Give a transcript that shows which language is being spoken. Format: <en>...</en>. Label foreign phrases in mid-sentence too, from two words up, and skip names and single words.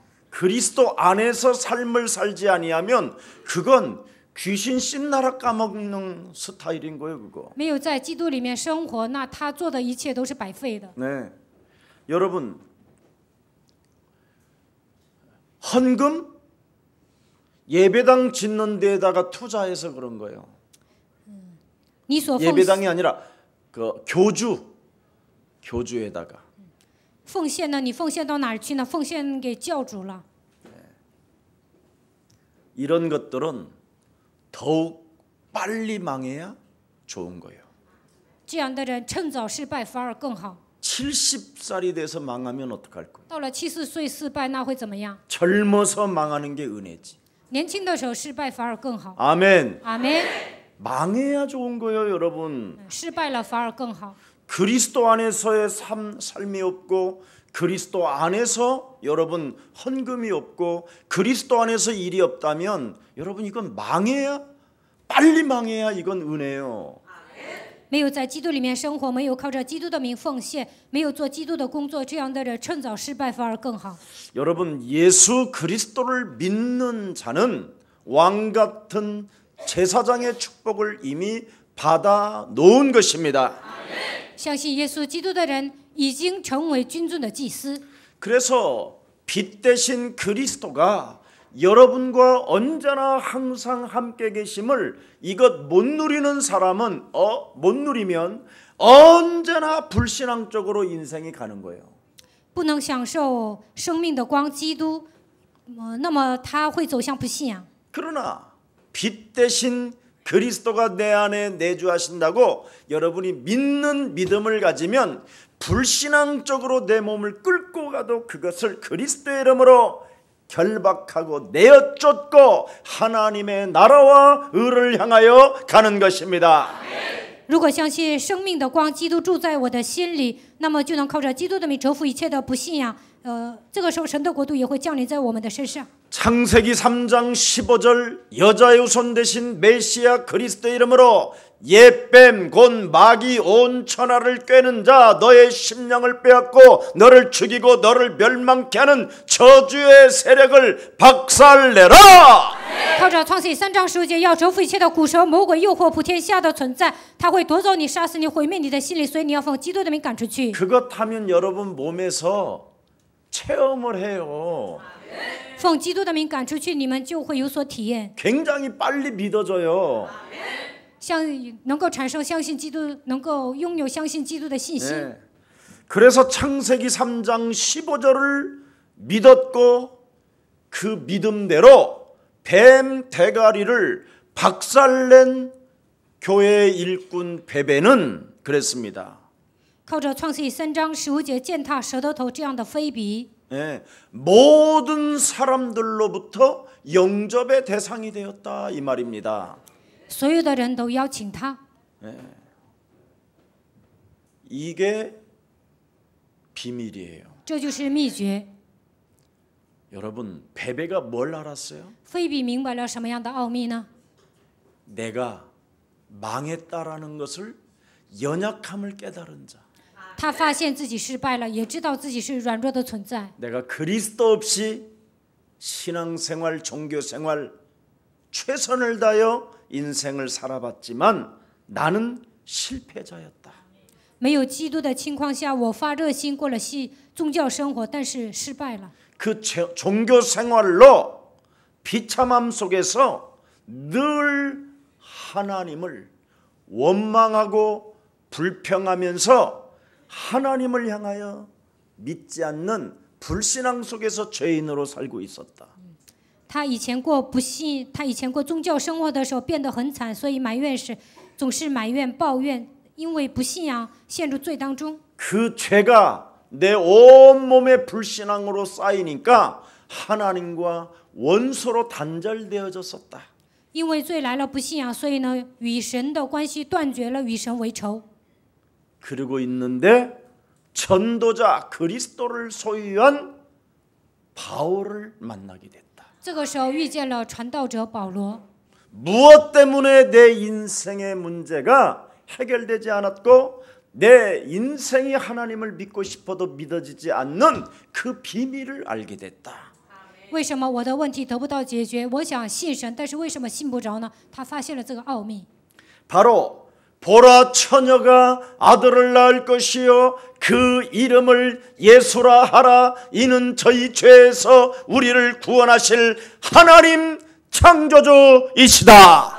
<ko>그리스도 안에서 삶을 살지 아니하면 그건 귀신 씹나라 까먹는 스타일인 거예요, 그거.</ko> <zh>没有在基督里面生活，那他做的一切都是白费的。</zh> <ko>네. 여러분 헌금 예배당 짓는 데에다가 투자해서 그런 거예요.</ko> <zh>你所奉</zh> <ko>예배당이 아니라 그 교주에다가.</ko> <zh>奉献呢？你奉献到哪儿去呢？奉献给教主了。</zh> <ko>이런 것들은 더욱 빨리 망해야 좋은 거예요.</ko> <zh>这样的人趁早失败反而更好。</zh> <ko>70살이 돼서 망하면 어떡할 거예요?</ko> <zh>到了70岁失败，那会怎么样？</zh> <ko>젊어서 망하는 게 은혜지.</ko> <zh>年轻的时候失败反而更好。</zh> <ko>아멘.</ko> <zh>阿门。</zh> <ko>망해야 좋은 거예요, 여러분.</ko> <zh>失败了反而更好。</zh> <ko>그리스도 안에서의 삶이 없고 그리스도 안에서 여러분 헌금이 없고 그리스도 안에서 일이 없다면 여러분 이건 망해야 빨리 망해야 이건 은혜예요.</ko> <zh>没有在基督里面生活，没有靠着基督的名奉献，没有做基督的工作，这样的人趁早失败反而更好。</zh> <ko>여러분 예수 그리스도를 믿는 자는 왕 같은 제사장의 축복을 이미 받아 놓은 것입니다.</ko> <zh>相信耶稣基督的人已经成为君尊的祭司。</zh> <ko>그래서 빛 대신 그리스도가 여러분과 언제나 항상 함께 계심을 이것 못 누리는 사람은 못 누리면 언제나 불신앙적으로 인생이 가는 거예요.</ko> <zh>不能享受生命的光，基督，那么他会走向不信仰。</zh> <ko>그러나 빛 대신 그리스도가 내 안에 내주하신다고 여러분이 믿는 믿음을 가지면 불신앙적으로 내 몸을 끌고 가도 그것을 그리스도의 이름으로 결박하고 내어쫓고 하나님의 나라와 의를 향하여 가는 것입니다.</ko> <zh>如果相信生命的光，基督住在我的心里，那么就能靠着基督的名折服一切的不信仰。这个时候神的国度也会降临在我们的身上。</zh> <ko>창세기 3장 15절 여자의 후손 대신 메시아 그리스도의 이름으로 옛뱀 곧 마귀 온 천하를 꿰는 자 너의 심령을 빼앗고 너를 죽이고 너를 멸망케 하는 저주의 세력을 박살내라.</ko> <zh>靠着创世记3章15节，要折服一切的古蛇、魔鬼、诱惑普天下的存在，他会夺走你、杀死你、毁灭你的心里，所以你要奉基督的名赶出去。</zh> <ko>그것 하면 여러분 몸에서 체험을 해요.</ko> <zh>奉基督的名赶出去，你们就会有所体验，</zh> <ko>굉장히 빨리 믿어져요.</ko> <zh>能够产生相信基督，能够拥有相信基督的信心。</zh> <ko>네. 그래서 창세기 3장 15절을 믿었고 그 믿음대로 뱀 대가리를 박살낸 교회의 일꾼 베베는 그랬습니다.</ko> <zh>靠着创世记3章15节践踏蛇的头这样的非比，</zh> <ko>네. 모든 사람들로부터 영접의 대상이 되었다 이 말입니다.</ko> <zh>所有的人都邀请他。</zh> <ko>이게 비밀이에요.</ko> <zh>这就是秘诀。</zh> <ko>여러분 베베가 뭘 알았어요?</ko> <zh>非比明白了什么样的奥秘呢？</zh> <ko>내가 망했다라는 것을 연약함을 깨달은 자.</ko> <zh>他发现自己失败了，也知道自己是软弱的存在。</zh> <ko>내가 그리스도 없이 신앙생활, 종교생활 최선을 다하여 인생을 살아봤지만 나는 실패자였다.</ko> <zh>没有基督的情况下，我发热心过了宗教生活，但是失败了。</zh> <ko>그 종교생활로 비참함 속에서 늘 하나님을 원망하고 불평하면서 하나님을 향하여 믿지 않는 불신앙 속에서 죄인으로 살고 있었다.</ko> <zh>他以前过宗教生活的时候变得很惨，所以总是埋怨抱怨，因为不信仰陷入罪当中。</zh> <ko>그 죄가 내 온몸에 불신앙으로 쌓이니까 하나님과 원수로 단절되어졌었다.</ko> <zh>因为罪来了不信仰，所以呢，与神的关系断绝了，与神为仇。</zh> <ko>그러고 있는데 전도자 그리스도를 소유한 바울을 만나게 됐다.</ko> <zh>这个时候遇见了传道者保罗。</zh> <ko>무엇 때문에 내 인생의 문제가 해결되지 않았고 내 인생이 하나님을 믿고 싶어도 믿어지지 않는 그 비밀을 알게 됐다.</ko> <zh>为什么我的问题得不到解决？我想信神，但是为什么信不着呢？他发现了这个奥秘。</zh> <ko>바로 보라 처녀가 아들을 낳을 것이요 그 이름을 예수라 하라. 이는 저희 죄에서 우리를 구원하실 하나님 창조주이시다.</ko>